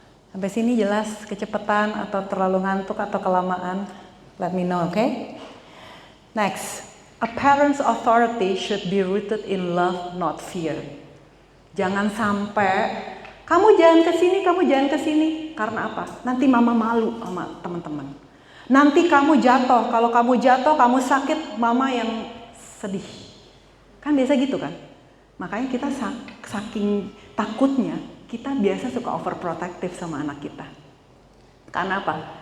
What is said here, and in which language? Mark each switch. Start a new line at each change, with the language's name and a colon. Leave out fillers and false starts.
Indonesian: Sampai sini jelas kecepatan atau terlalu ngantuk atau kelamaan?
English: Let me know, okay? Next, a parent's authority should be rooted in love, not fear.
Indonesian: Jangan sampai kamu jangan ke sini. Karena apa? Nanti mama malu sama teman-teman. Nanti kamu jatuh, kalau kamu jatuh, kamu sakit, mama yang sedih. Kan biasa gitu kan? Makanya kita saking takutnya, kita biasa suka overprotective sama anak kita. Karena apa?